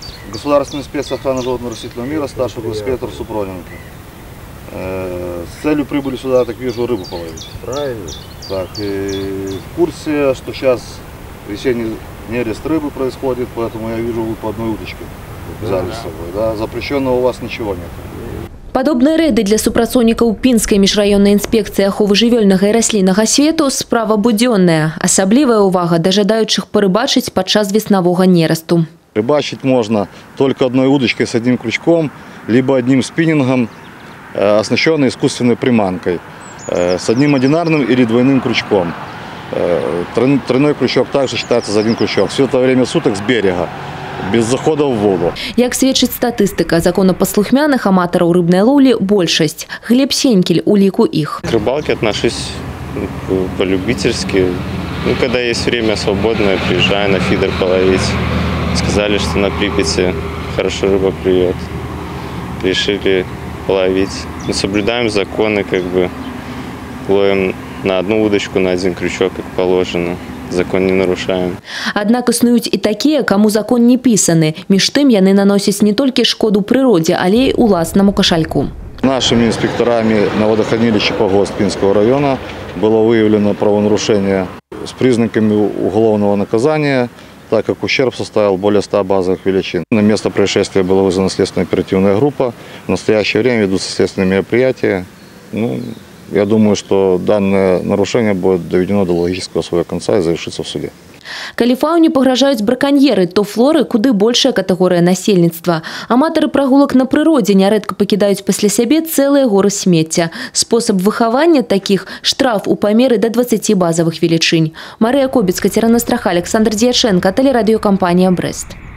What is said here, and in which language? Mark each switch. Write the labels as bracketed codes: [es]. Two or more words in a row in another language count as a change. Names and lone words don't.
[ru] Государственная инспекция охраны животно-растительного мира, старший инспектор Супроненко. С целью прибыли сюда, я так вижу, рыбу половить. Правильно. Так, и в курсе, что сейчас весенний нерест рыбы происходит, поэтому я вижу, вы по одной удочке взяли с собой. Да? Запрещенного у вас ничего нет. [be] Падобныя рэды для супрацоўнікаў Пінскай міжраённай інспекцыі аховы жывёльнага і расліннага свету справа будзённая. Асаблівая ўвага да жадаючых порыбачыць падчас веснавога нерасту. [ru] Рыбачить можно только одной удочкой с одним крючком, либо одним спиннингом, оснащенной искусственной приманкой, с одним одинарным или двойным крючком. Тройной крючок также считается за один крючок. Все это время суток с берега, без захода в воду. [be] Як сведчыць статыстыка, законапаслухмяных аматараў рыбнай лоўлі большасць. Глеб Сенькель у ліку іх. [ru] К рыбалке отношусь по-любительски. Когда есть время свободное, приезжаю на фидер половить. Сказали, что на Припяти хорошо рыба клюет. Решили половить. Мы соблюдаем законы, ловим на одну удочку, на один крючок, как положено. Закон не нарушаем. [be] Аднак існуюць і такія, каму закон не пісаны. Між тым яны наносяць не толькі шкоду прыродзе, але і уласнаму кашальку. [ru] Нашими инспекторами на водохранилище Погост Пинского района было выявлено правонарушение с признаками уголовного наказания, так как ущерб составил более 100 базовых величин. На место происшествия была вызвана следственная оперативная группа. В настоящее время ведутся следственные мероприятия. Я думаю, что данное нарушение будет доведено до логического своего конца и завершится в суде. [be] Калі фауне пагражаюць браканьеры, то флоры куды большая катэгорыя насельніцтва. Аматары прагулак на прыродзе нярэдка пакідаюць пасля сябе цэлыя горы смецця. Спосаб выхавання такіх – штраф у памеры да 20 базавых велічынь. Марыя Кобец, Кацярына Страха, Александр Дьяченко, тэлерадыёкампанія «Брест».